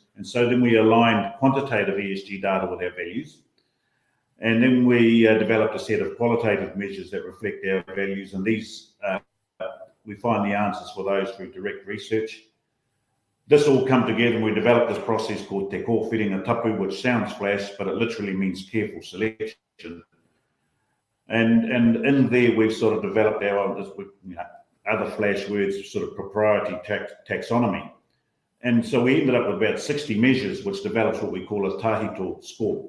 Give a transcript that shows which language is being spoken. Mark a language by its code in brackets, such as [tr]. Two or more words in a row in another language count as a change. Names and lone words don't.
[en] And so then we aligned quantitative ESG data with our values. And then we developed a set of qualitative measures that reflect our values. And these, we find the answers for those through direct research. This all come together and we developed this process called [mi] te kōwhiringa tapu, [en] which sounds flash, but it literally means careful selection. And in there, we've sort of developed our other flash words, sort of proprietary taxonomy. And so we ended up with about 60 measures, which develops what we call a TAHITO score.